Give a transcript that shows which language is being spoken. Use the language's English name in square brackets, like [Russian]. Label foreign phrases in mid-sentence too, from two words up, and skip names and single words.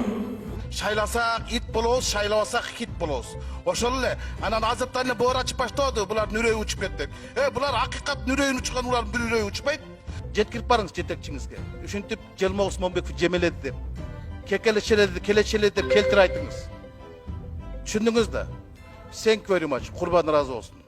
[Kyrgyz] Шайласак ит болобуз, шайлабасак хит болобуз. Ошол эле анан азыртан эле боор ачып баштады, булар үрөйү учуп кетти. Булар акыйкат үрөйүн учкан, булар бир үрөйү учпайт. Жеткирип барыңыз жетекчиңизге. Ушинтип Желма Усманбеков жемеледи деп, келечеледи деп келтире айтыңыз. Түшүндүңүз да? [English] Thank you very much. [Kyrgyz] Курбан разы болсун.